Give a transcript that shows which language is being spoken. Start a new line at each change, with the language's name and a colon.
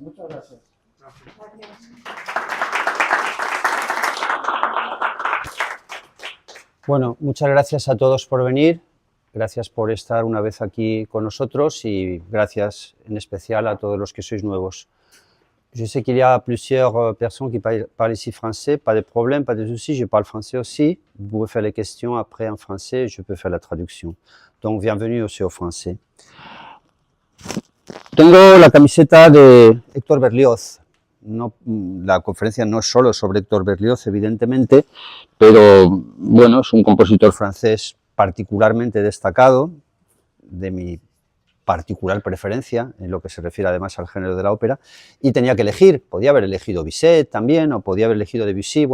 Spanish: Muchas gracias. Bueno, muchas gracias a todos por venir, gracias por estar una vez aquí con nosotros y gracias en especial a todos los que sois nuevos.
French: Je sais qu'il y a plusieurs personnes qui parlent ici français, pas de problème, pas de soucis, je parle français aussi. Vous pouvez faire les questions après en français, je peux faire la traducción. Donc, bienvenue aussi au français.
Spanish: Tengo la camiseta de Héctor Berlioz. No, la conferencia no es solo sobre Héctor Berlioz, evidentemente, pero bueno, es un compositor francés particularmente destacado, de mi particular preferencia, en lo que se refiere además al género de la ópera, y tenía que elegir, podía haber elegido Bizet también, o podía haber elegido Debussy.